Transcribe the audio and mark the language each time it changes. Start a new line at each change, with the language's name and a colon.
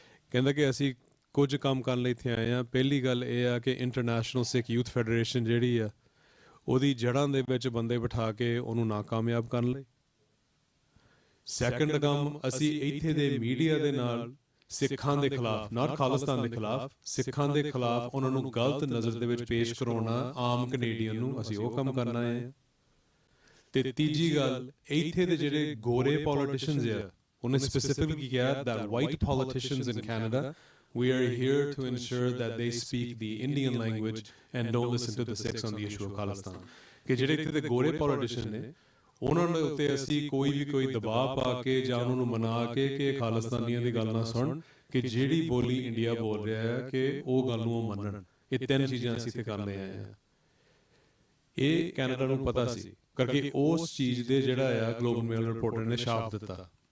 Punjabi: ਕਹਿੰਦਾ ਕਿ ਅਸੀਂ ਕੁਝ ਕੰਮ ਕਰਨ ਲਈ ਇੱਥੇ ਆਏ ਹਾਂ। ਪਹਿਲੀ ਗੱਲ ਇਹ ਆ ਕਿ ਇੰਟਰਨੈਸ਼ਨਲ ਸਿੱਖ ਯੂਥ ਫੈਡਰੇਸ਼ਨ ਜਿਹੜੀ ਆ ਉਹਦੀ ਜੜ੍ਹਾਂ ਦੇ ਵਿੱਚ ਬੰਦੇ ਬਿਠਾ ਕੇ ਉਹਨੂੰ ਨਾਕਾਮਯਾਬ ਕਰਨ ਲਈ। ਸੈਕੰਡ ਕੰਮ, ਅਸੀਂ ਇੱਥੇ ਦੇ ਮੀਡੀਆ ਦੇ ਨਾਲ ਸਿੱਖਾਂ ਦੇ ਖਿਲਾਫ, ਨਾਟ ਖਾਲਿਸਤਾਨ ਦੇ ਖਿਲਾਫ, ਸਿੱਖਾਂ ਦੇ ਖਿਲਾਫ ਉਹਨਾਂ ਨੂੰ ਗਲਤ ਨਜ਼ਰ ਦੇ ਵਿੱਚ ਪੇਸ਼ ਕਰਾਉਣਾ ਆਮ ਕੈਨੇਡੀਅਨ ਨੂੰ, ਅਸੀਂ ਉਹ ਕੰਮ ਕਰਨਾ ਹੈ। ਤੇ ਤੀਜੀ ਗੱਲ, ਇੱਥੇ ਦੇ ਜਿਹੜੇ ਗੋਰੇ ਪੋਲੀਟੀਸ਼ੀਅਨਸ ਆ ਉਹਨੇ ਸਪੈਸੀਫਿਕਲੀ ਕਿਹਾ
English: that white politicians in Canada, we are here to ensure that they speak the Indian language and don't listen to the Sikhs on the issue of Khalistan।
Punjabi: ਕਿ ਜਿਹੜੇ ਇੱਥੇ ਦੇ ਗੋਰੇ ਪੋਲੀਟੀਸ਼ੀਅਨ ਨੇ ਉਹਨਾਂ ਦੇ ਉੱਤੇ ਅਸੀਂ ਕੋਈ ਦਬਾਅ ਪਾ ਕੇ ਜਾਂ ਉਹਨਾਂ ਨੂੰ ਮਨਾ ਕੇ ਕਿ ਖਾਲਿਸਤਾਨੀਆਂ ਦੀ ਗੱਲ ਨਾ ਸੁਣ, ਕਿ ਜਿਹੜੀ ਬੋਲੀ ਇੰਡੀਆ ਬੋਲ ਰਿਹਾ ਹੈ ਕਿ ਉਹ ਗੱਲ ਨੂੰ ਉਹ ਮੰਨਣ। ਇਹ ਤਿੰਨ ਚੀਜ਼ਾਂ ਅਸੀਂ ਇੱਥੇ ਕਰਨ ਲਈ ਆਏ ਹਾਂ। ਇਹ ਕੈਨੇਡਾ ਨੂੰ ਪਤਾ ਸੀ, ਕਰਕੇ ਉਸ ਚੀਜ਼ ਦੇ ਜਿਹੜਾ ਆ ਗਲੋਬਲ ਮੇਲ ਰਿਪੋਰਟਰ ਨੇ ਛਾਪ ਦਿੱਤਾ।